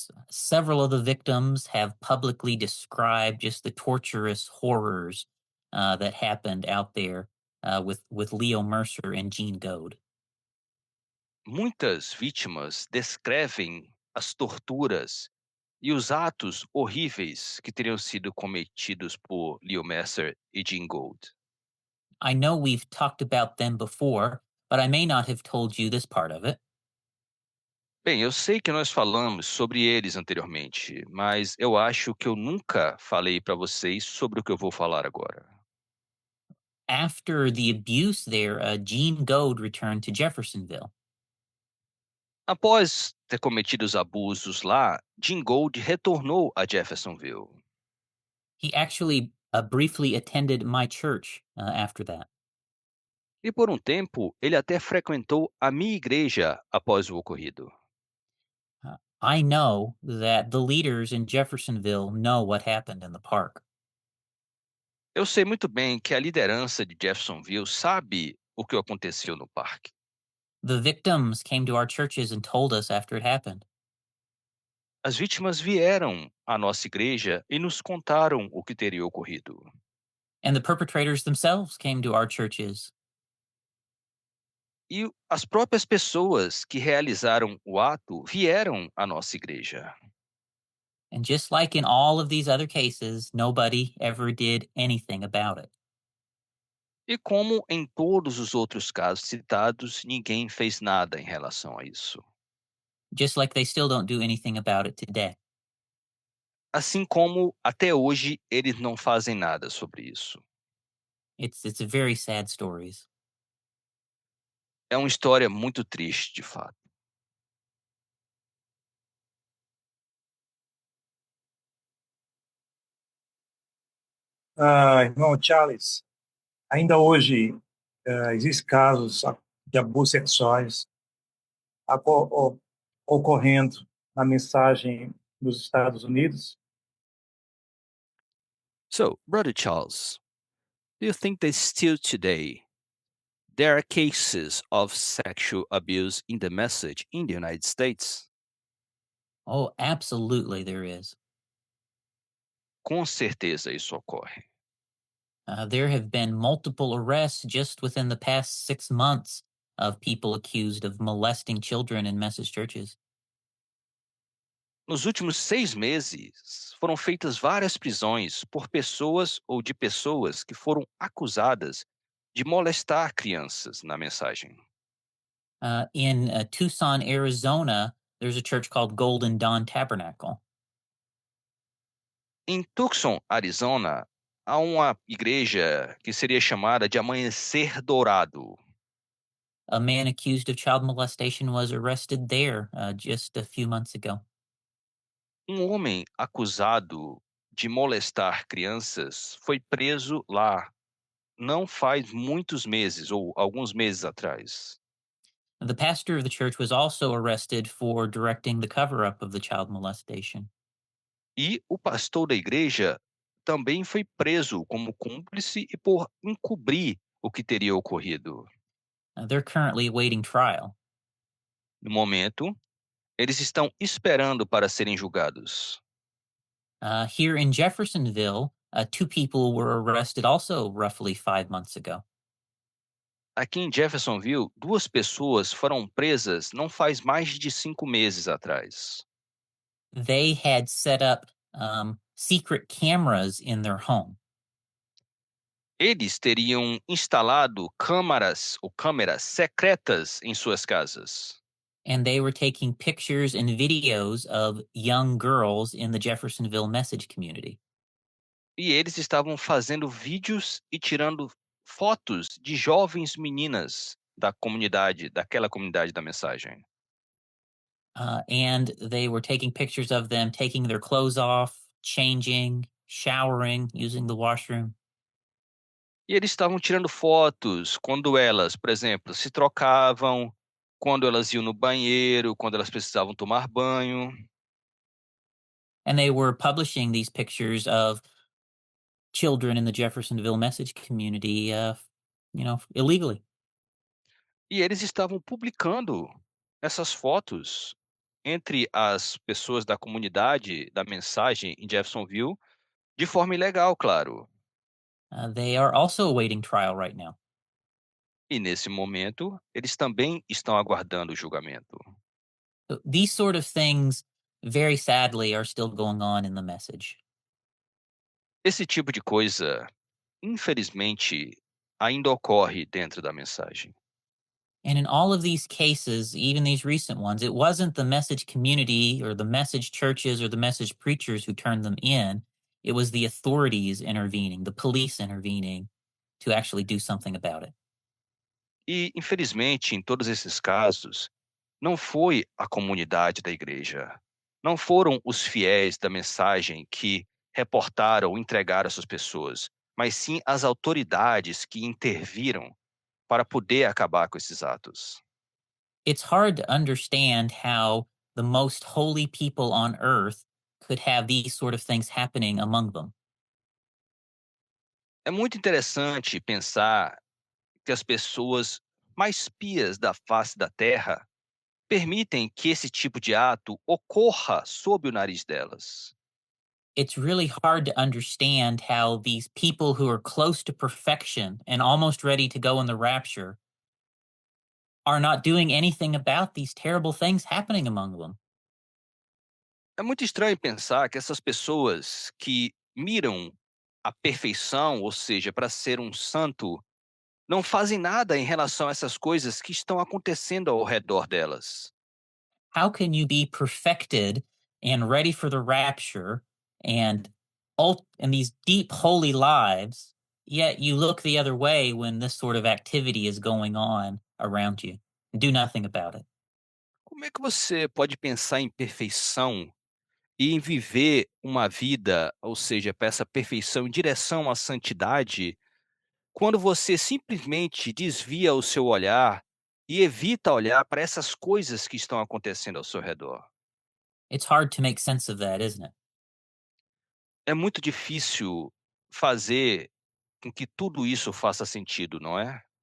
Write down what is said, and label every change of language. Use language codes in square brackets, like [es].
[en] Several of the victims have publicly described just the torturous horrors that happened out there with Leo Mercer and Gene Goad. [pt] Muitas vítimas descrevem as torturas e os atos horríveis que teriam sido cometidos por Leo Messer e Gene Gold. [en] I know we've talked about them before, but I may not have told you this part of it. [pt] Bem, eu sei que nós falamos sobre eles anteriormente, mas eu acho que eu nunca falei para vocês sobre o que eu vou falar agora. [en] After the abuse there, Gene Goad returned to Jeffersonville. [pt] Após ter cometido os abusos lá, Gene Gold retornou a Jeffersonville. [en] He actually briefly attended my church after that. [pt] E por um tempo, ele até frequentou a minha igreja após o ocorrido. [en] I know that the leaders in Jeffersonville know what happened in the park. [pt] Eu sei muito bem que a liderança de Jeffersonville sabe o que aconteceu no parque. [en] The victims came to our churches and told us after it happened. [pt] As vítimas vieram à nossa igreja e nos contaram o que teria ocorrido. [en] And the perpetrators themselves came to our churches. [pt] E as próprias pessoas que realizaram o ato vieram à nossa igreja. [en] And just like in all of these other cases, nobody ever did anything about it. [pt] E como em todos os outros casos citados, ninguém fez nada em relação a isso. [en] Just like they still don't do anything about it today. [pt] Assim como até hoje eles não fazem nada sobre isso. [en] It's a very sad stories. [pt] É uma história muito triste, de fato. Irmão Charles, ainda hoje existem casos de abusos sexuais ocorrendo na mensagem nos Estados Unidos. [en] So, Brother Charles, do you think that still today there are cases of sexual abuse in the message in the United States? Oh, absolutely there is. [pt] Com certeza isso ocorre. [en] There have been multiple arrests just within the past 6 months of people accused of molesting children in message churches. [pt] Nos últimos 6 meses, foram feitas várias prisões por pessoas ou de pessoas que foram acusadas de molestar crianças na mensagem. [en] In Tucson, Arizona, there's a church called Golden Dawn Tabernacle. [pt] Em Tucson, Arizona, há uma igreja que seria chamada de Amanhecer Dourado. [en] A man accused of child molestation was arrested there just a few months ago. [pt] Um homem acusado de molestar crianças foi preso lá não faz muitos meses ou alguns meses atrás. [en] The pastor of the church was also arrested for directing the cover up of the child molestation. [pt] E o pastor da igreja também foi preso como cúmplice e por encobrir o que teria ocorrido. [en] They're currently awaiting trial. [pt] No momento, eles estão esperando para serem julgados. [en] Here in Jeffersonville, 2 people were arrested also roughly 5 months ago. [pt] Aqui em Jeffersonville, 2 pessoas foram presas não faz mais de 5 meses atrás. [en] They had set up secret cameras in their home. [pt] Eles teriam instalado câmeras secretas em suas casas. [en] And they were taking pictures and videos of young girls in the Jeffersonville message community. [pt] E eles estavam fazendo vídeos e tirando fotos de jovens meninas daquela comunidade da mensagem. [en] And they were taking pictures of them taking their clothes off, changing, showering, using the washroom. [pt] E eles estavam tirando fotos quando elas, por exemplo, se trocavam, quando elas iam no banheiro, quando elas precisavam tomar banho. [en] And they were publishing these pictures of children in the Jeffersonville message community, illegally. [pt] E eles estavam publicando essas fotos entre as pessoas da comunidade da mensagem em Jeffersonville de forma ilegal, claro. [en] They are also awaiting trial right now. [pt] E nesse momento, eles também estão aguardando o julgamento. [en] So these sort of things, very sadly, are still going on in the message. [pt] Esse tipo de coisa, infelizmente, ainda ocorre dentro da mensagem. [en] And in all of these cases, even these recent ones, it wasn't the message community or the message churches or the message preachers who turned them in. It was the authorities intervening, the police intervening to actually do something about it. [pt] E, infelizmente, em todos esses casos, não foi a comunidade da igreja, não foram os fiéis da mensagem que reportaram ou entregaram essas pessoas, mas sim as autoridades que interviram para poder acabar com esses atos. [en] It's hard to understand how the most holy people on earth could have these sort of things happening among them. [pt] É muito interessante pensar que as pessoas mais pias da face da terra permitem que esse tipo de ato ocorra sob o nariz delas. [en] It's really hard to understand how these people who are close to perfection and almost ready to go in the rapture are not doing anything about these terrible things happening among them. [pt] É muito estranho pensar que essas pessoas que miram a perfeição, ou seja, para ser um santo, não fazem nada em relação a essas coisas que estão acontecendo ao redor delas. [en] How can you be perfected and ready for the rapture and and these deep holy lives, yet you look the other way when this sort of activity is going on around you and do nothing about it? [pt] Como é que você pode pensar em perfeição e em viver uma vida, ou seja, para essa perfeição em direção à santidade, quando você simplesmente desvia o seu olhar e evita olhar para essas coisas que estão acontecendo ao seu redor? [en] It's hard to make sense of that, isn't it? [pt] É muito difícil fazer com que tudo isso faça sentido, não é?